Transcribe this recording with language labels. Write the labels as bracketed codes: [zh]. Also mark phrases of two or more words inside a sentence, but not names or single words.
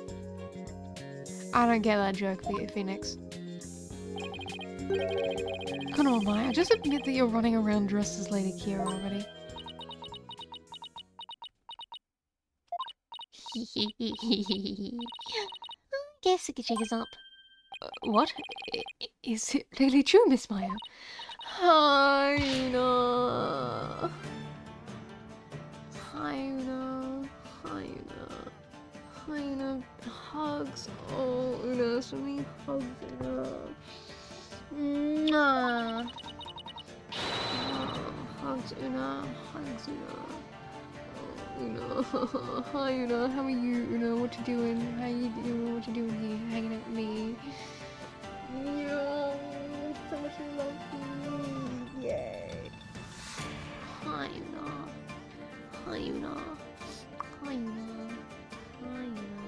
[en] I don't get that joke, Phoenix. Come on, Maya, just admit that you're running around dressed as Lady Kira already. I guess I could shake us up. What? Is it really true, Miss Maya? Ayaluna. Ayaluna. Ayaluna. Ayaluna. Hugs. Oh, Una, so many hugs, Una. Mwah. Oh, hugs, Una. Hugs, Una. Oh, Una. Hi, Una. How are you, Una? What you doing? How you doing? What you doing here? Hanging out with me? Yo, so much love for me. Yay. Hi, Una. Hi, Una. Hi, Una. Hi, Una.